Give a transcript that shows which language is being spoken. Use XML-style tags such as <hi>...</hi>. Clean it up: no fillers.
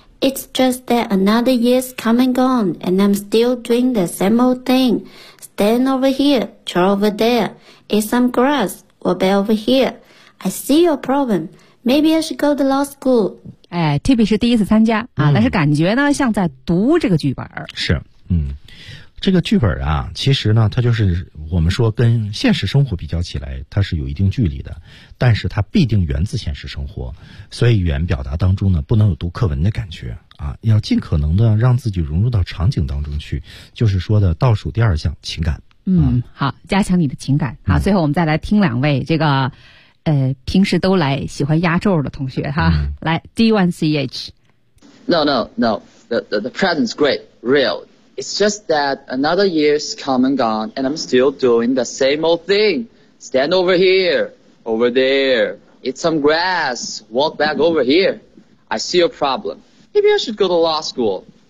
<en>It's just that another year's come and gone, and I'm still doing the same old thing. Stand over here, try over there, eat some grass, walk back over here. I see your problem. Maybe I should go to law school.</en> <zh>哎 ,Tippy 是第一次参加啊、嗯、但是感觉呢像在读这个剧本。是，嗯。这个剧本啊，其实呢它就是我们说跟现实生活比较起来它是有一定距离的，但是它必定源自现实生活，所以语言表达当中呢不能有读课文的感觉。啊，要尽可能的让自己融入到场景当中去，就是说的倒数第二项情感。嗯，好，加强你的情感。好，最后我们再来听两位这个，平时都来喜欢压轴的同学哈，来 D1CH。</zh> <en>No, the present's great, real. It's just that another year's come and gone, and I'm still doing the same old thing. Stand over here, over there, eat some grass, walk back over here. I see your problem. Maybe I should go to law school.</en>